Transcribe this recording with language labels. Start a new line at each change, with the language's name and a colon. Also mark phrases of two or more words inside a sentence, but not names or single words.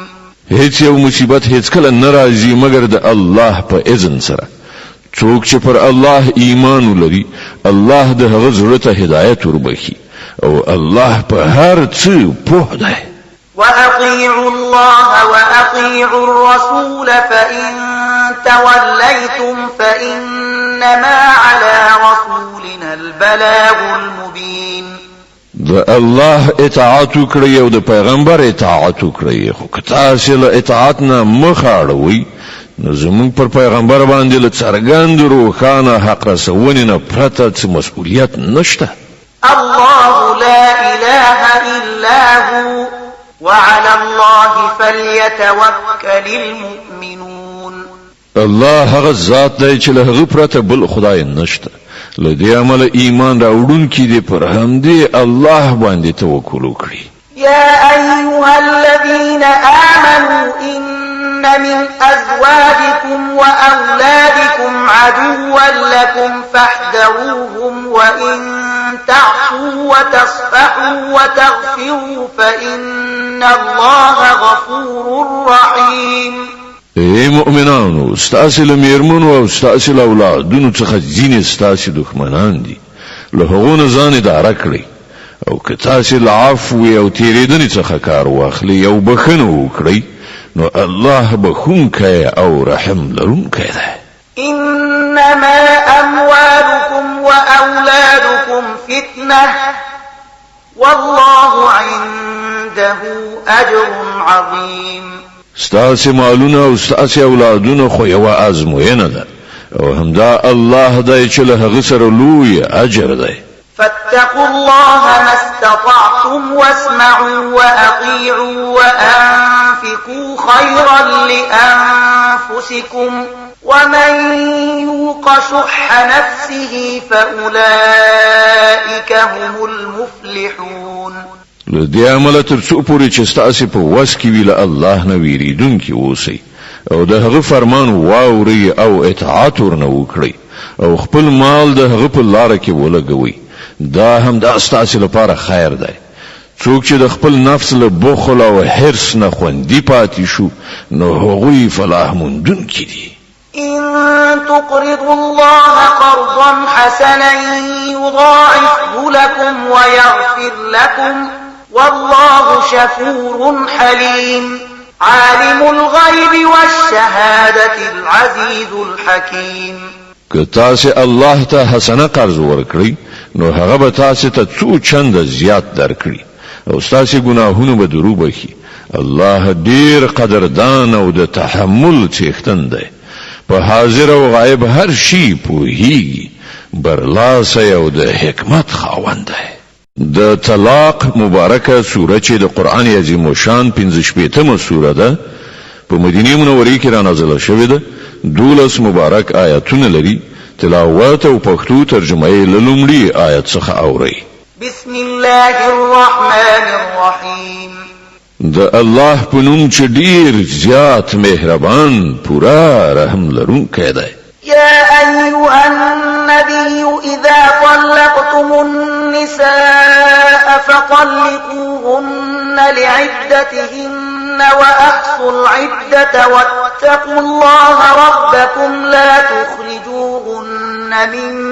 Pashto: هیڅ یو مصیبت هیڅ کله ناراضي مگر د الله په اذن سره. څوک چې پر الله ایمان ولري، الله د هغه زړه ته هدایت وربخي، او الله په هر څه پوه دی.
Arabic: وأطيعوا الله وأطيعوا الرسول فإن توليتم فإنما على رسولنا البلاغ المبين.
Pashto: د الله اطاعت وکړئ او د پیغمبر اطاعت وکړئ، خو که تاسو له اطاعت نه مخ اړوئ نو زموږ پر پیغمبر باندې له څرګند روښانه حق رسونې نه پرته څه مسؤلیت نشته.
Arabic: الله لا إله إلا هو وعلى الله فليتوكل المؤمنون.
Pashto: الله هغه ذات دی چې له هغه پرته بل خدای نشته. له دې عمل ایمان راوړونکي دي پر همدې الله باندې توکل وکړي.
Arabic: يا أيها الذين آمنوا إن من أزواجكم وأولادكم عدوا لكم فاحذروهم وإن تعفوا وتصفحوا وتغفروا فإن الله غفور رحيم.
Pashto: اے مؤمنانو، ستاسو له میرمنو او ستاسو له اولادونو څخه ځینې ستاسو دښمنان دي، له هغو نه ځان اداره کړئ، او که تاسو له عفو او تیریدنې څخه کار واخلئ او بخښنه وکړئ نو الله بخښونکی او رحم لرونکی دی.
Arabic: إنما أموالكم وأولادكم فتنة والله عنده أجر عظيم.
Pashto: ستاسو مالونه او ستاسو اولادونه خو یو ازموینه ده، او همدا الله دی چې له هغه سره لوی اجر دی.
Arabic: فاتقوا الله ما استطعتم واسمعوا وأطيعوا وأنفقوا خيرا لأنفسكم ومن يوق شح نفسه فأولئك هم المفلحون.
Pashto: له دې عمله تر څو پورې چې ستاسو په وس کې ویل الله نه ویریدونکي اوسئ او د هغه فرمان واوري او اطاعت ورنه وکړئ او خپل مال د هغه په لار کې ولګوئ دا هم د ستاسو لپاره خیر دی څوک چې د خپل نفس له بخل او حرص نه خوندي پاتې شو نو هغوی فلاح موندونکي دي
Arabic: إن تقرضوا الله قرضا حسنا يضاعفه لكم ويغفر لكم والله شكور حليم عالم الغيب والشهادة العزيز الحكيم
Pashto: که تاسو الله ته حسنه قرض ورکړئ نو هغه به تاسو ته څو چنده زیات درکړي او تاسو ګناهونه به درو بخي الله ډیر قدردان او د تحمل څښتن دی په حاضر او غایب هر شي پوهیږي برلاسه او د حکمت خاوند دی د طلاق مبارکه سوره چې د قران عظیم شان 15 سوره ده په مدینه منوره کې را نازله شوې ده 12 مبارک آیاتونه لري تلاوت او پښتو ترجمه یې لومړی آیت څخه اوري
Arabic: بسم الله الرحمن الرحيم
Pashto: د الله په نوم چې ډیر زیات مهربان پورا رحم لرونکی دی
Arabic: يا أيها النبي إذا طلقتم النساء فطلقوهن لعدتهن وأحصوا العدة واتقوا الله ربكم لا تخرجوهن من